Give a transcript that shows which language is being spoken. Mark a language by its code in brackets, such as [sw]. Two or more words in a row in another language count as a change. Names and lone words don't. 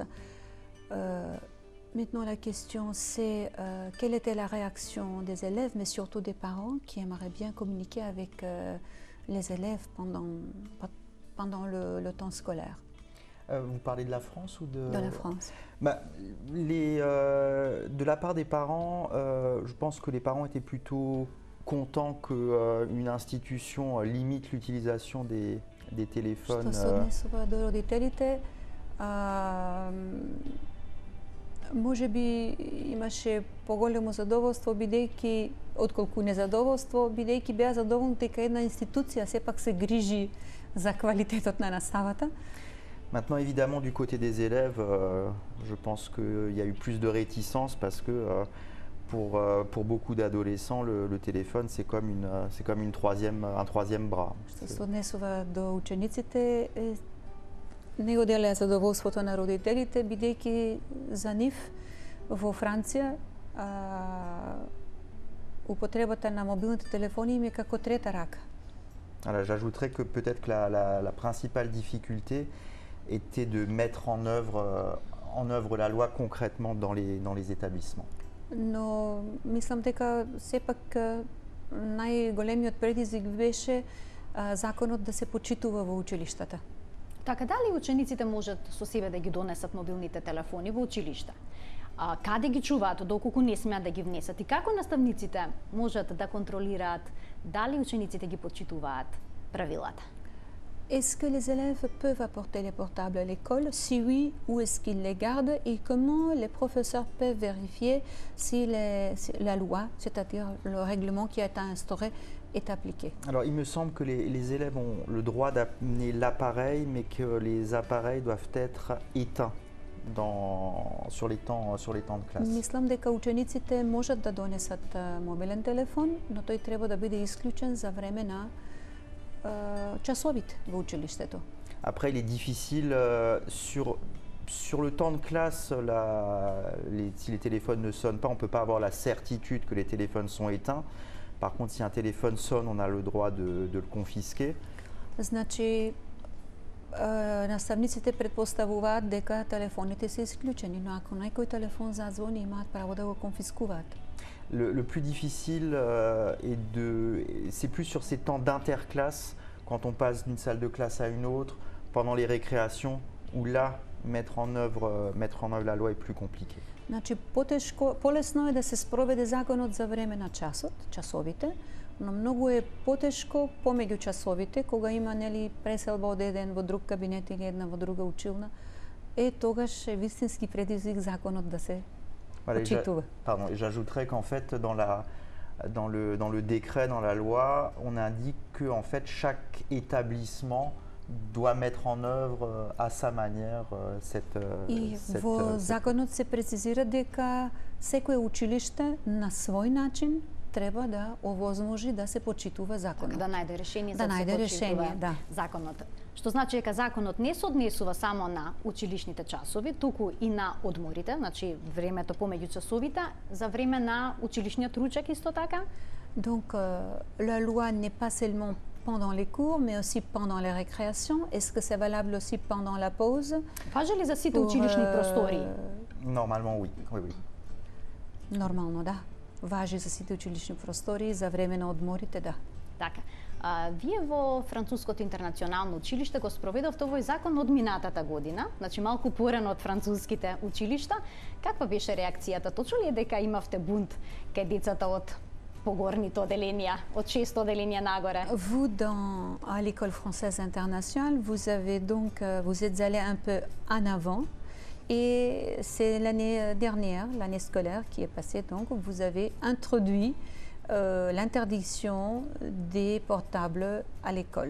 [fr] Maintenant, la question, c'est quelle était la réaction des élèves, mais surtout des parents qui aimeraient bien communiquer avec les élèves pendant le temps scolaire. Vous parlez de la France ou de... De la France. De la part des parents, je pense que les parents étaient plutôt contents qu'une institution limite l'utilisation des téléphones. [mk] Може би имаше поголемо задоволство, бидејќи отколку незадоволство, бидејќи беа задоволни дека една институција сепак се грижи за квалитетот на наставата. [fr] Maintenant, évidemment, du côté des élèves, je pense qu'il y a eu plus de réticence parce que pour beaucoup d'adolescents, le téléphone, c'est comme un troisième bras. [mk] Што се однесува до учениците, не оделеа задоволството на родителите, бидејќи за нив во Франција употребата на мобилните телефони им е како трета рака. [fr] Alors, j'ajouterais que peut-être que la principale difficulté était de mettre en œuvre la loi concrètement dans les établissements. [mk] Но мислам дека сепак најголемиот предизвик беше законот да се почитува во училиштата. Така, дали учениците можат со себе да ги донесат мобилните телефони во училиште? Каде ги чуваат, доколку не смеат да ги внесат? И како наставниците можат да контролираат дали учениците ги почитуваат правилата? [fr] Est-ce que les élèves peuvent apporter les portables à l'école? Si oui, où est-ce qu'ils les gardent? Et comment les professeurs peuvent vérifier si la loi, c'est-à-dire le règlement qui a été instauré, est appliqué? Alors, il me semble que les élèves ont le droit d'amener l'appareil, mais que les appareils doivent être éteints sur les temps de classe. [mk] Мислам дека учениците можат да донесат мобилен телефон, но тој треба да биде исклучен за време на часовите во училиштето. [fr] Après, il est difficile sur le temps de classe, si les téléphones ne sonnent pas, on ne peut pas avoir la certitude que les téléphones sont éteints. Par contre, si un téléphone sonne, on a le droit de le confisquer. [mk] Значи, наставниците предпоставуваат дека телефоните се исклучени, но ако некој телефон зазвони, имаат право да го конфискуваат. [fr] Le plus difficile c'est plus sur ces temps d'interclasse, quand on passe d'une salle de classe à une autre, pendant les récréations, où là, mettre en œuvre la loi est plus compliqué. [mk] Значи, полесно е да се спроведе законот за време на часовите, но многу е потешко помеѓу часовите, кога има преселба од еден во друг кабинет или една во друга училна, тогаш е вистински предизвик законот да се почитува. [fr] Pardon, j'ajouterais qu'en fait, dans le décret, dans la loi, on indique que en fait, chaque établissement doit mettre en œuvre à sa manière cette [mk] во законот се прецизира дека секое училиште на свој начин треба да овозможи да се почитува законот. Така, да најде решение да за да се најде почитува решение, да. законот. Што значи дека законот не се однесува само на училишните часови, туку и на одморите, значи времето помеѓу часовите, за време на училишниот ручек исто така. [fr] Donc, la loi n'est pas seulement pendant les cours, mais aussi pendant les récréations. Est-ce que c'est valable aussi pendant la pause? [mk] Важи ли за сите училишни простории? [fr] Normalement, oui. Oui, oui. [mk] Нормално, да. Важи за сите училишни простории, за време на одморите, да. Така. Вие во Француското интернационално училиште го спроведовте овој закон од минатата година, значи малку порано од француските училишта. Каква беше реакцијата? Точно ли е дека имавте бунт кај децата од погорните оделенија, од 6 оделенија нагоре? [fr] Vous, à l'école française internationale, vous êtes allé un peu en avant. Et c'est l'année dernière, l'année scolaire qui est passée, donc vous avez introduit l'interdiction des portables à l'école.